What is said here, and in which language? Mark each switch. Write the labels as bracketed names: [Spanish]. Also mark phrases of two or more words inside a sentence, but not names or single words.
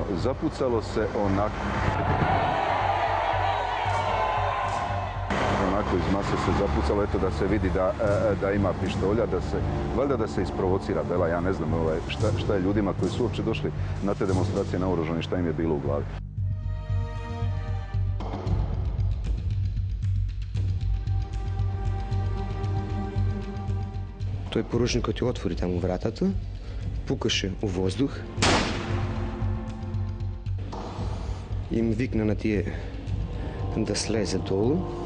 [Bosnian] Zapucalo se onako iz mase se zapucalo, eto da se vidi da ima pištolja, valjda da se isprovocira Bela, ja ne znam šta je ljudima koji su uopće došli na te demonstracije naoružani, šta im je bilo u glavi. [Macedonian] Тој поручникот ја отвори таму вратата, пукаше у воздух, им викна на тие да слезе долу.